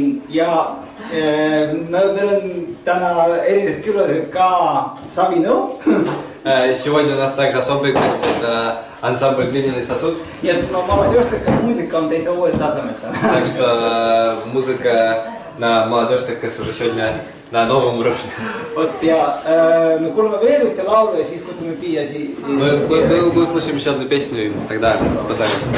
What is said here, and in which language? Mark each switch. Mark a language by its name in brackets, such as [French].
[Estonian] Ja meil on täna erilised külased ka Savino. [Russian] Сегодня у нас также особый гость, это ансамбль «Глиняный сосуд». [Estonian] Nii et молодежтeka muusika on täitsa uuel tasemel. [Russian] Так что музыка на молодежтекас уже сегодня на новом уровне. [Estonian] Вот, ja me kuuleme veel ühte laulu ja siis kutsume Pia siia. [Russian] Мы услышим еще одну песню и тогда позовем.